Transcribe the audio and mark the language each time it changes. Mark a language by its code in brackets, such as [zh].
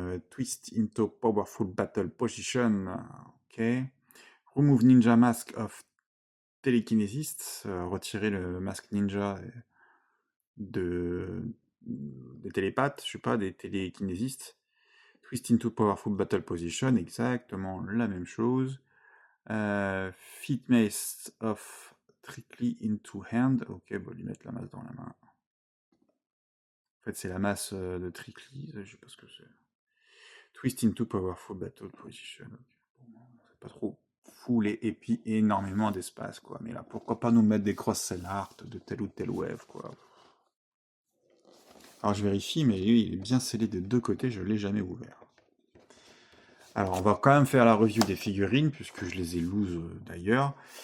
[en] Twist into powerful battle position. Ok. Remove ninja mask of telekinesis. [fr] Retirer le masque ninja des télépathes, je sais pas, des télékinésistes. [en] Twist into powerful battle position, [fr] exactement la même chose. [en] Fit mace of trickly into hand. [fr] Ok, bon, lui mettre la masse dans la main. En fait, c'est la masse de trickly, je sais pas ce que c'est. [en] Twist into powerful battle position. Okay. [fr] Bon, c'est pas trop full et puis énormément d'espace, quoi. Mais là, pourquoi pas nous mettre des cross-cell art de telle ou telle wave, quoi. Alors je vérifie, mais lui, il est bien scellé des deux côtés, je l'ai jamais ouvert. Alors on va quand même faire la review des figurines, puisque je les ai loose d'ailleurs.